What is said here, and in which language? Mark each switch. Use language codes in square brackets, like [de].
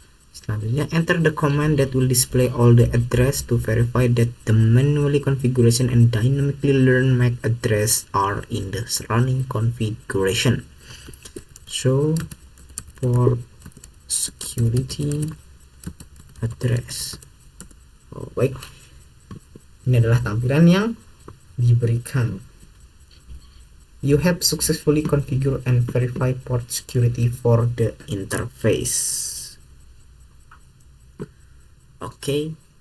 [id] Selanjutnya, [en] enter the command that will display all the address to verify that the manually configuration and dynamically learn MAC address are in the surrounding configuration. Show port security address. [id] Baik, ini adalah tampilan yang diberikan. [en] You have successfully configured and verified port security for the interface. Oke.